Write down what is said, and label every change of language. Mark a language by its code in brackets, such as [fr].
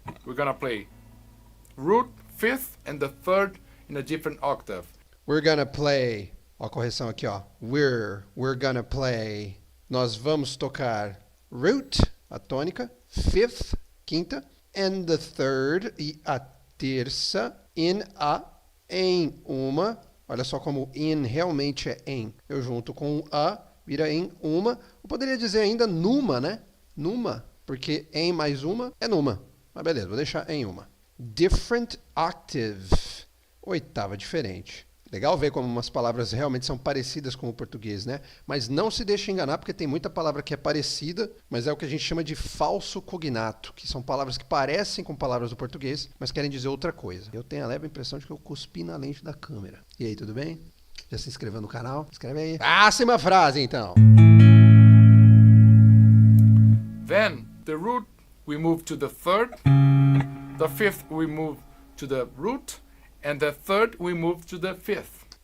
[en] We're gonna play root, fifth, and the third in a different octave. We're gonna play. [pt] Ó, a correção aqui, ó. [en] We're gonna play. [pt] Nós vamos tocar [en] root, [pt] a tônica, [en] fifth, [pt] quinta, [en] and the third, [pt] e a terça, em uma. Olha só como in realmente é em. Eu junto com a, vira em uma. Eu poderia dizer ainda numa, né? Numa, porque em mais uma é numa. Mas beleza, vou deixar em uma. [en] Different octave. [pt] Oitava diferente. Legal ver como umas palavras realmente são parecidas com o português, né? Mas não se deixe enganar, porque tem muita palavra que é parecida, mas é o que a gente chama de falso cognato, que são palavras que parecem com palavras do português, mas querem dizer outra coisa. Eu tenho a leve impressão de que eu cuspi na lente da câmera. E aí, tudo bem? Já se inscreveu no canal? Escreve aí. Próxima frase, então. [en] Then the root we move to the third, the fifth we move to the root, and the third we move to the fifth.